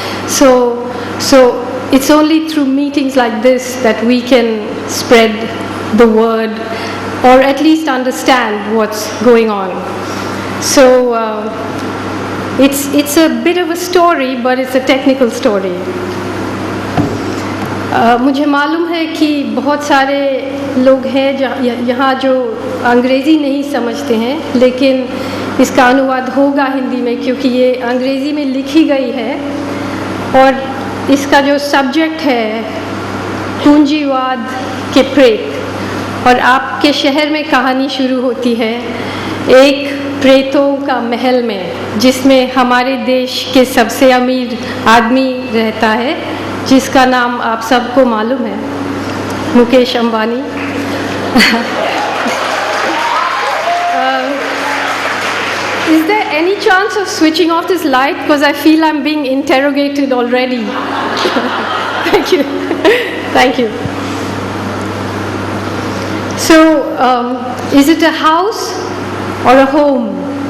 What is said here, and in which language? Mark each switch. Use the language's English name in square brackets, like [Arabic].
[English] So it's only through meetings like this that we can spread the word, or at least understand what's going on. So it's a bit of a story, but it's a technical story. [Hindi] मुझे मालूम है कि बहुत सारे लोग हैं यहाँ जो अंग्रेज़ी नहीं समझते हैं, लेकिन इसका अनुवाद होगा हिंदी में, क्योंकि ये अंग्रेज़ी में लिखी गई है, और इसका जो सब्जेक्ट है पूंजीवाद के प्रेत, और आपके शहर में कहानी शुरू होती है एक प्रेतों का महल में, जिसमें हमारे देश के सबसे अमीर आदमी रहता है, जिसका नाम आप सबको मालूम है, Mukesh Ambani. [English] Is there any chance of switching off this light? Because I feel I'm being interrogated already. Thank you. Thank you. So, is it a house or a home?